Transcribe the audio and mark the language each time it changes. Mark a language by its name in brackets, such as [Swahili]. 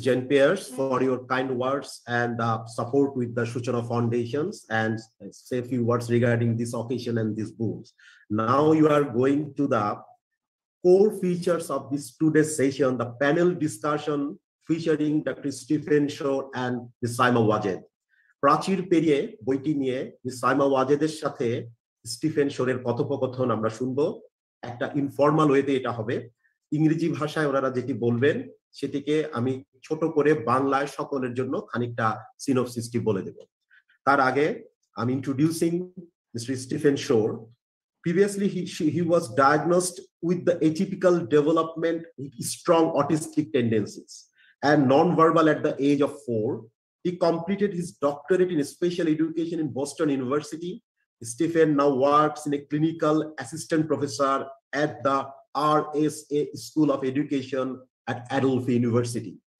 [English] Jen Pierce, for your kind words and support with the Shuchona Foundations, and say a few words regarding this occasion and these books. Now you are going to the core features of this today's session, the panel discussion featuring Dr. Stephen Shore and Ms. Saima Wazed. Pracheer Periye [Bangla] বইটি নিয়ে [English] Ms. [Bangla] Saima Wazedের সাথে Stephen শোরের কথোপকথন আমরা শুনবো। একটা informal ওয়েতে এটা হবে। ইংরেজি ভাষায় ওনারা যেটি বলবেন সেটিকে আমি ছোট করে বাংলায় সকলের জন্য খানিকটা সিনোপসিসটি বলে দেব। তার আগে আমি introducing Mr. [English] Stephen Shore. Previously, he was diagnosed with the atypical development with strong autistic tendencies and non-verbal at the age of 4. He completed his doctorate in special education in Boston University. Stephen now works in a clinical assistant professor at the RSA School of Education at Adelphi University.